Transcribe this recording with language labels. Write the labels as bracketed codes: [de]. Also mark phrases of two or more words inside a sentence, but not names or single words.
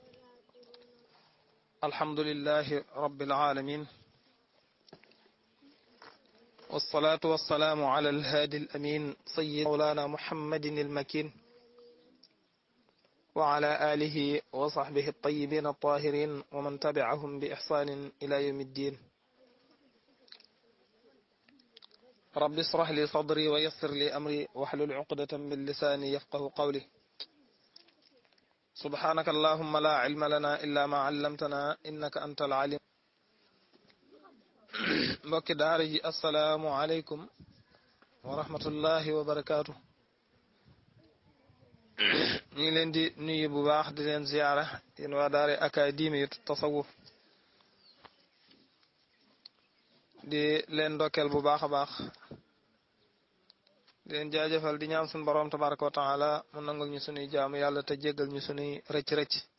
[ar] الحمد لله رب العالمين، والصلاة والسلام على الهادي الأمين سيد مولانا محمد المكين وعلى آله وصحبه الطيبين الطاهرين ومن تبعهم بإحسان إلى يوم الدين. رب اشرح لي صدري ويسر لي أمري واحلل عقدة من لساني يفقه قولي. سبحانك اللهم لا علم لنا إلا ما علمتنا إنك أنت العليم. [wo] mbokki daara ji [ar] السلام عليكم ورحمة الله وبركاته. [wo] ñu ngi leen di nuyu bu baax di leen ziyaara yéen waa daara académie tasawuf di leen ndokkeel bu baax a baax di leen jaajëfal di ñaan suñu borom [ar] تبارك وتعالى [wo] mu nangul ñu sunuy jaamu yàlla te jéggal ñu sunuy rëcc-rëcc.